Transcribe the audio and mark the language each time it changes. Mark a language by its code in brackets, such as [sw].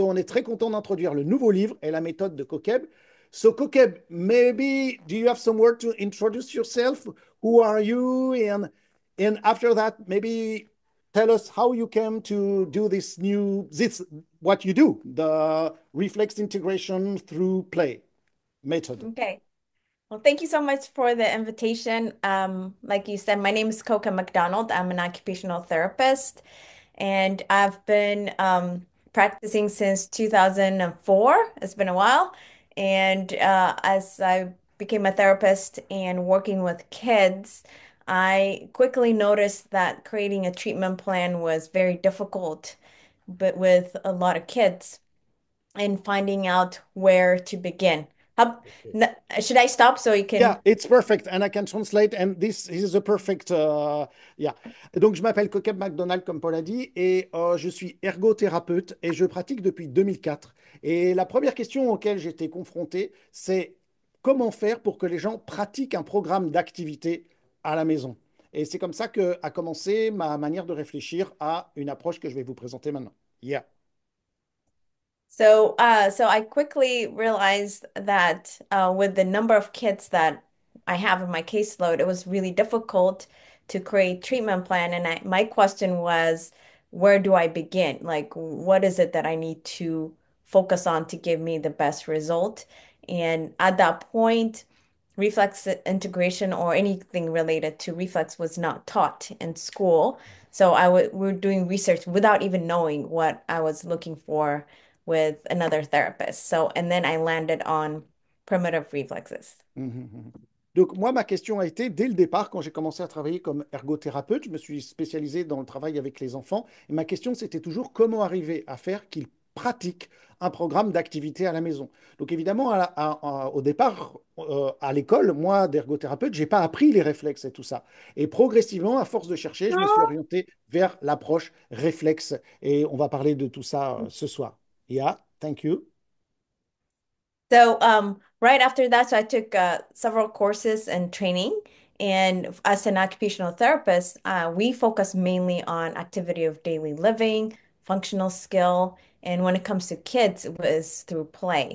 [fr] So, on est très content d'introduire le nouveau livre et la méthode de Kokeb. [en] So, Kokeb, maybe do you have some word to introduce yourself? Who are you? And after that, maybe tell us how you came to do this, what you do, the reflex integration through play method. Okay. Well, thank you so much for the invitation. Like you said, my name is Kokeb McDonald. I'm an occupational therapist, and I've been practicing since 2004. It's been a while. And as I became a therapist and working with kids, I quickly noticed that creating a treatment plan was very difficult, but with a lot of kids and finding out where to begin. How, should I stop so you Yeah, can? it's perfect, and I can translate, and this is a perfect, yeah. [fr] Donc, je m'appelle Kokeb McDonald, comme Paul a dit, et je suis ergothérapeute, et je pratique depuis 2004. Et la première question auquel j'étais confronté, c'est comment faire pour que les gens pratiquent un programme d'activité à la maison. Et c'est comme ça que a commencé ma manière de réfléchir à une approche que je vais vous présenter maintenant. [en] Yeah. So I quickly realized that with the number of kids that I have in my caseload, it was really difficult to create treatment plan. And my question was, where do I begin? Like, what is it that I need to focus on to give me the best result? And at that point, reflex integration or anything related to reflex was not taught in school. So we were doing research without even knowing what I was looking for with another therapist. So, and then I landed on primitive reflexes. Mhm, mhm. [fr] Donc moi, ma question a été, dès le départ, quand j'ai commencé à travailler comme ergothérapeute, je me suis spécialisé dans le travail avec les enfants, et ma question, c'était toujours comment arriver à faire qu'ils pratiquent un programme d'activité à la maison. Donc évidemment, au départ, à l'école, moi, d'ergothérapeute, j'ai pas appris les réflexes et tout ça. Et progressivement, à force de chercher, je me suis orienté vers l'approche réflexe, et on va parler de tout ça ce soir. [en] Yeah, thank you. So, right after that, so I took several courses and training. And as an occupational therapist, we focus mainly on activity of daily living, functional skill, and when it comes to kids, it was through play.